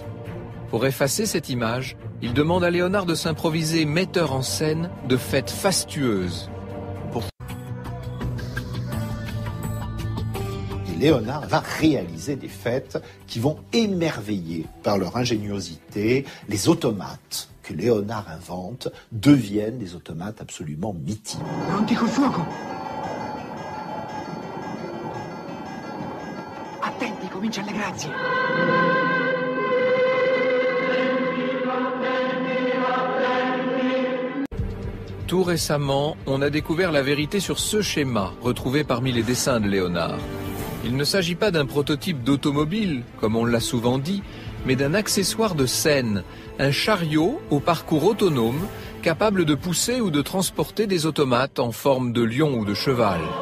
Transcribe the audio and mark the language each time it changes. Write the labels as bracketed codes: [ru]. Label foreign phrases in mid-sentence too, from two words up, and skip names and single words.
[fr] Pour effacer cette image, il demande à Léonard de s'improviser metteur en scène de fêtes fastueuses. Et Léonard va réaliser des fêtes qui vont émerveiller par leur ingéniosité. Les automates que Léonard invente deviennent des automates absolument mythiques. [it] Pronti col fuoco! Attenti, cominciano le grazie! [fr] Tout récemment, on a découvert la vérité sur ce schéma, retrouvé parmi les dessins de Léonard. Il ne s'agit pas d'un prototype d'automobile, comme on l'a souvent dit, mais d'un accessoire de scène, un chariot au parcours autonome, capable de pousser ou de transporter des automates en forme de lion ou de cheval.